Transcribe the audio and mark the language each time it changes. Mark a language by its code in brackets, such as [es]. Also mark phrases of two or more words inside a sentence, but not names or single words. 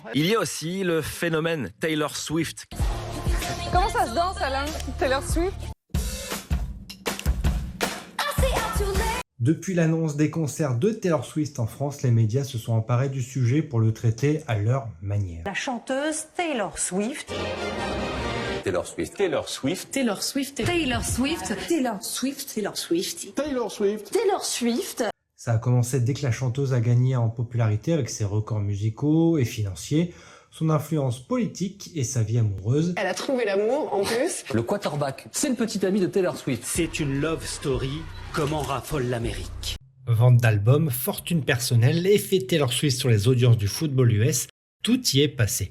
[fr] Il y a aussi le phénomène Taylor Swift. Comment ça se danse, Alain? Taylor Swift? Depuis l'annonce des concerts de Taylor Swift en France, les médias se sont emparés du sujet pour le traiter à leur manière. La chanteuse Taylor Swift. Taylor Swift. Taylor Swift. Taylor Swift. Taylor Swift. Taylor Swift. Taylor Swift. Taylor Swift. Taylor Swift. Ça a commencé dès que la chanteuse a gagné en popularité avec ses records musicaux et financiers, son influence politique et sa vie amoureuse. Elle a trouvé l'amour, en plus. Le quarterback, c'est une petite amie de Taylor Swift. C'est une [en] love story, [fr] comme en raffole l'Amérique. Vente d'albums, fortune personnelle, effet Taylor Swift sur les audiences du football US, tout y est passé.